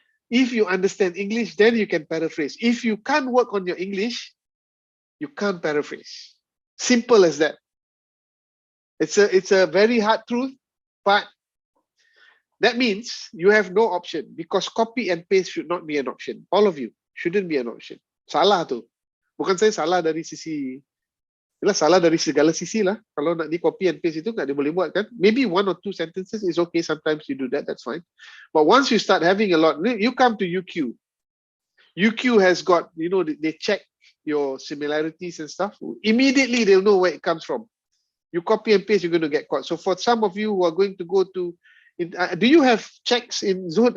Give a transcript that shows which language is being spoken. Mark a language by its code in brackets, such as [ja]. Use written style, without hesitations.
[en] If you understand English, then you can paraphrase. If you can't work on your English, you can't paraphrase. Simple as that. It's a very hard truth, but that means you have no option, because copy and paste should not be an option. All of you shouldn't be an option. [ms] Salah tu. Bukan saya salah dari sisi, salah dari segala sisi lah. Kalau nak di [en] copy and paste [ms] itu tak boleh buat kan. [en] Maybe 1 or 2 sentences is okay. Sometimes you do that, that's fine. But once you start having a lot, you come to UQ. UQ has got, they check your similarities and stuff. Immediately they'll know where it comes from. You copy and paste, you're going to get caught. So for some of you who are going to go to, do you have checks in Zuhud?